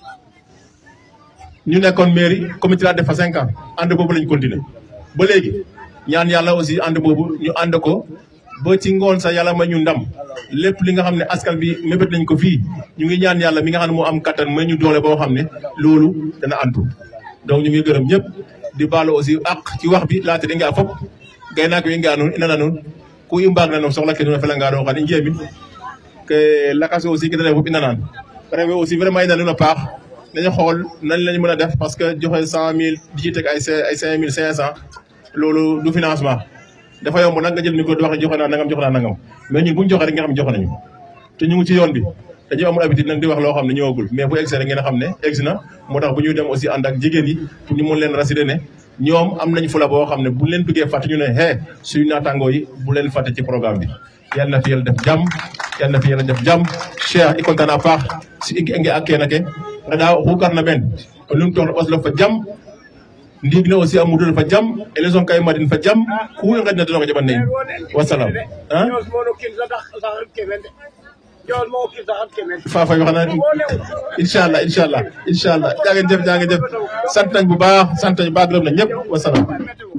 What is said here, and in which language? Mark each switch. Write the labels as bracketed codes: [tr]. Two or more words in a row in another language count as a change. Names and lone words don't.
[wo] ñu nekkoon [fr] mairie comité [wo] la def fa 5 ans ànd boobu lañ continuer ba léegi ñaan yàlla aussi ànd boobu ñu ànd ko ba ci ngoon sax yàlla may ñu ndam lépp li nga xam ne askan bi mébét nañ ko fii ñu ngi ñaan yàlla mi nga xam ne moo am kattan may ñu doole boo xam ne loolu dana antu donc ñu ngi gërëm ñëpp di baalu aussi ak ci wax [srr] bi laata di nga fop gay naa ko yi nga noon ina na noon ku i mbaag na noon soxla ke nuun a fela nga roon xan i njeemin ke lakas aussi ke dana fop ina naan rewe [fr] aussi vraiment [srr] ina nuun a paax [wo] nañu xool nañ lañu mën a def [fr] parce que [srr] joxe 100 [wo] 000 di ci teg ay 5 500 loolu du financement dafa yomb nag nga jël ni ko di wax joxe naa nangam mais ñun bu ñu joxe rek nga xam ne joxe nañu te ñu ngi ci yoon bi dañu amul habitude nag di wax loo xam ne ñëwagul mais bu egsi rek ngeen a xam ne egsi na moo tax bu ñuy dem aussi ànd ak jigéen yi pour ñu mën leen rassurer ne ñoom am nañ fula boo xam ne bu leen bëggee fàtte ñu ne suñu naataangoo yi bu leen fàtte ci programme bi yàlla na fi yàlla def jàmm [srr] Cheikh i kontaan a paax si i nge ak kene ke ngeɗa oxu garna meen o num toox na ɓaslof fa jam ndiig ne aussi a mudol fa jam élection kay madin fa jam ku i ngeɗna den o jaɓan ne in wasalam [wo] Fafa yoo xam ne incha allah jaa ngeen jëf sant nañ bu baax sant nañ bu baax gërëm nañ ñëpp wasalaam